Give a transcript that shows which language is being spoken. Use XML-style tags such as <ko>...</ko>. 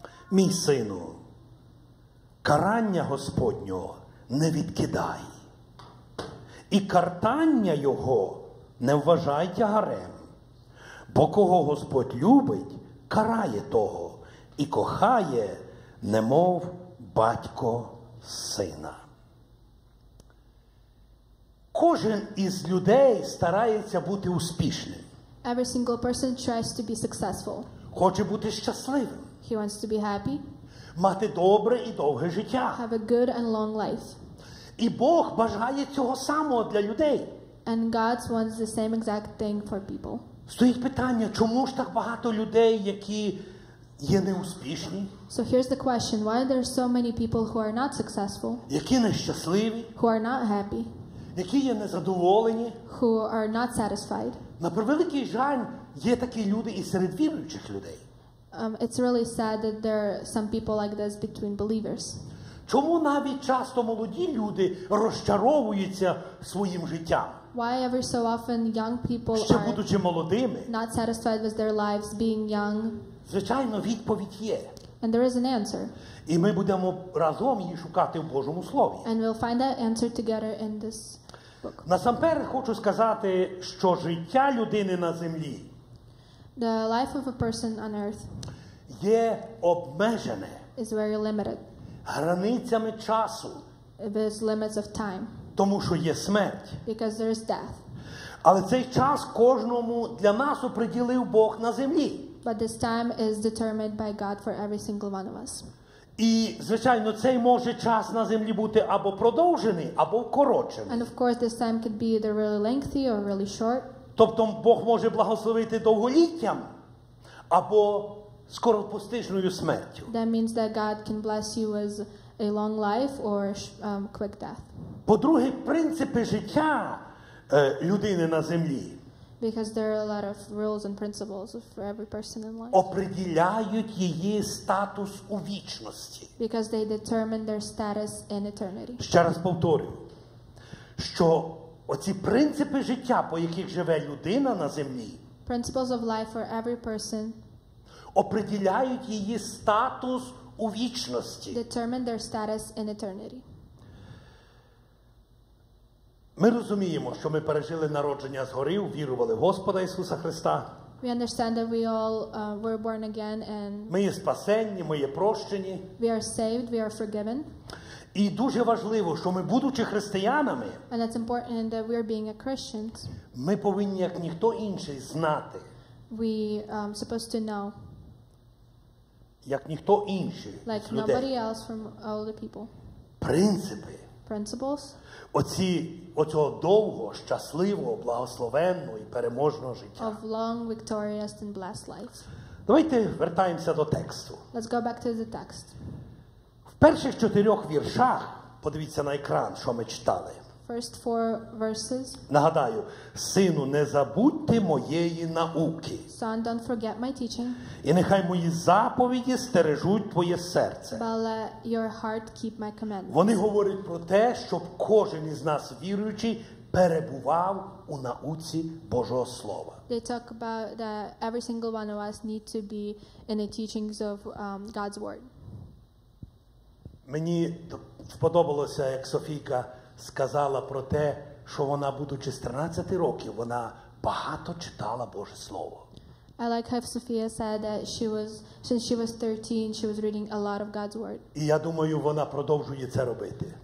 <uk>Мій сину, карання Господнього не відкидай, і картання його не вважай тягарем, бо кого Господь любить, карає того, і кохає, немов батько сина. Кожен із людей старається бути успішним.</uk> <en>Every single person tries to be successful.</en> <uk>Хоче бути щасливим.</uk> <en>He wants to be happy.</en> <uk>Мати добре і довге життя.</uk> <en>Have a good and long life.</en> <uk>І Бог бажає цього самого для людей.</uk> <en>And God wants the same exact thing for people.</en> <uk>Стоїть питання, чому ж так багато людей, які є неуспішні?</uk> <en>So here's the question, why there are so many people who are not successful,</en> <uk>які нещасливі,</uk> <en>who are not happy,</en> <uk>які є незадоволені?</uk> <en>who are not satisfied?</en> <uk>На превеликий жаль, є такі люди і серед віруючих людей.</uk> <en>It's really sad that there are some people like this between believers.</en> <uk>Чому навіть часто молоді люди розчаровуються своїм життям?</uk> <en>Why every so often young people</en> <uk>Ще</uk> <en>are</en> <uk>будучи молодими?</uk> <en>not satisfied with their lives being young?</en> <uk>Звичайно, відповідь є.</uk> <en>And there is an answer.</en> <uk>І ми будемо разом її шукати в Божому Слові.</uk> <en>And we'll find that answer together in this book.</en> <uk>Насамперед хочу сказати, що життя людини на землі</uk> <en>The life of a person on earth</en> <uk>є обмежене</uk> <en>is very limited.</en> <uk>границями часу,</uk> <en>There's limits of time</en> <uk>тому що є смерть.</uk> <en>because there is death.</en> <uk>Але цей час кожному для нас оприділив Бог на землі.</uk> <en>But this time is determined by God for every single one of us.</en> <uk>І, звичайно, цей може час на землі бути або продовжений, або вкорочений.</uk> <en>And of course, this time could be either really lengthy or really short.</en> <uk>Тобто Бог може благословити довголіттям або скоропостижною смертю.</uk> <en>That means that God can bless you with a long life or quick death.</en> <uk>По-друге, принципи життя людини на землі</uk> <en>Because there are a lot of rules and principles for every person in life.</en> <uk>определяють її статус у вічності.</uk> <en>Because they determine their status in eternity.</en> <uk>Ще раз повторюю, що оці принципи життя, по яких живе людина на землі,</uk> <en>Principles of life for every person</en> <uk>определяють її статус у вічності.</uk> <en>determine their status in eternity.</en> <uk>Ми розуміємо, що ми пережили народження згори, увірували в Господа Ісуса Христа.</uk> <en>We understand that we all were born again and</en> <uk>Ми є спасенні, ми є прощені.</uk> <en>we are saved, we are forgiven.</en> <uk>І дуже важливо, що ми, будучи християнами,</uk> <en>And it's important that we are being a Christians.</en> <uk>ми повинні, як ніхто інший, знати,</uk> <en>We supposed to know,</en> <uk>як ніхто інший</uk> <en>like</en> <uk>з людей,</uk> <en>nobody else from all the people.</en> <uk>принципи</uk> <en>Principles</en> <uk>оцього довгого, щасливого, благословенного і переможного життя.</uk> <en>of long, victorious and blessed life.</en> <uk>Давайте вертаємося до тексту.</uk> <en>Let's go back to the text.</en> <uk>В перших 4 віршах, подивіться на екран, що ми читали.</uk> <en>First 4 verses.</en> <uk>Нагадаю, сину, не забудьте моєї науки.</uk> <en>Son, don't forget my teaching,</en> <uk>І нехай мої заповіді стережуть твоє серце.</uk> <en>but let your heart keep my commandments.</en> <uk>Вони говорять про те, щоб кожен із нас, віруючий, перебував у науці Божого Слова.</uk> <en>They talk about that every single one of us need to be in the teachings of God's word.</en> <uk>Мені сподобалося, як Софійка сказала про те, що вона, будучи з 13 років, вона багато читала Боже Слово.</uk> <en>I like how Sophia said that since she was 13, she was reading a lot of God's word.</en> <uk>І я думаю, вона продовжує це робити.</uk>